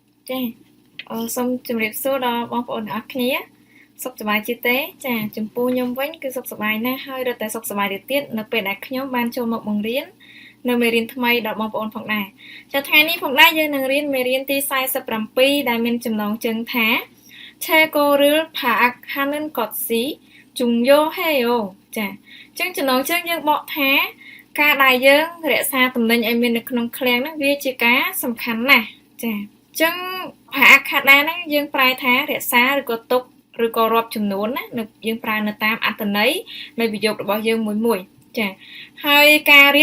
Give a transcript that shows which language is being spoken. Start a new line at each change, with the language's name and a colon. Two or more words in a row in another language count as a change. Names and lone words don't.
Khmer: ចាសូមជម្រាបសួរដល់បងប្អូនទាំងអស់គ្នាសុខសប្បាយជាទេចាចំពោះខ្ញុំវិញគឺសុខសប្បាយណាស់ហើយរត់តែសុខសប្បាយទៅទៀតនៅពេលដែលខ្ញុំបានចូលមកបង្រៀននៅមេរៀនថ្មីដល់បងប្អូនផងដែរចាថ្ងៃនេះផងដែរយើងនឹងរៀនមេរៀនទី47ដែលមានចំណងជើងថា
Korean: 최고를 파악하는 것이 중요해요
Khmer: ចាអញ្ចឹងចំណងជើងយើងបកថា ការដែលយើងរក្សាតំណែងឲ្យមាននៅក្នុងឃ្លាំងហ្នឹងវាជាការសំខាន់ណាស់ចាអញ្ចឹងភាអក្ខតាហ្នឹងយើងប្រែថារក្សាឬក៏ទុកឬក៏រាប់ចំនួនណាយើងប្រើនៅតាមអត្ថន័យនៃប្រយោគរបស់យើងមួយចាហើយការរៀន